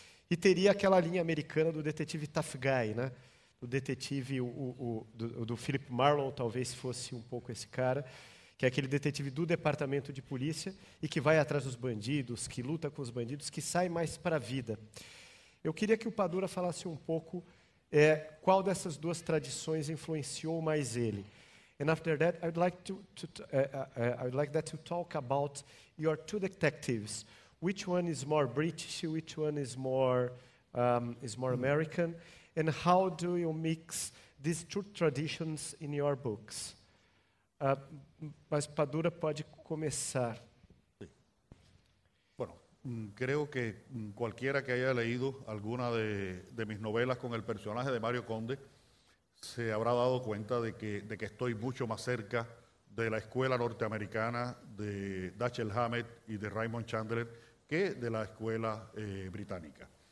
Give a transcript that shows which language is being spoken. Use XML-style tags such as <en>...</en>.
<pt>E teria aquela linha americana do detetive tough guy, né? Do detetive do Philip Marlowe, talvez fosse um pouco esse cara, que é aquele detetive do departamento de polícia e que vai atrás dos bandidos, que luta com os bandidos, que sai mais para a vida. Eu queria que o Padura falasse um pouco qual dessas duas tradições influenciou mais ele.</pt> <en>And after that, I would like that to talk about your 2 detectives. Which one is more British? Which one is more American? And how do you mix these 2 traditions in your books?</en> <pt>Mas Padura pode começar.</pt> <es>Sí. Bueno, creo que cualquiera que haya leído alguna de mis novelas con el personaje de Mario Conde se habrá dado cuenta de que estoy mucho más cerca de la escuela norteamericana de Dashiell Hammett y de Raymond Chandler que de la escuela británica.</es>